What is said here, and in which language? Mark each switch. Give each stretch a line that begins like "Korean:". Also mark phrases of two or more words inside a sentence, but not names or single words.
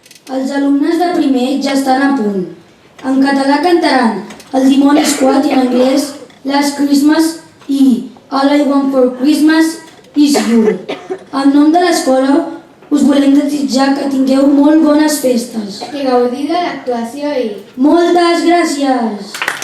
Catalan: Els alumnes de primer ja estan a punt. En català cantaran El dimoni Squad i en anglès Last Christmas i All I Want for Christmas is You. En nom de l'escola us volem desitjar que tingueu molt bones festes. Que gaudiu de l'actuació i... Moltes gràcies!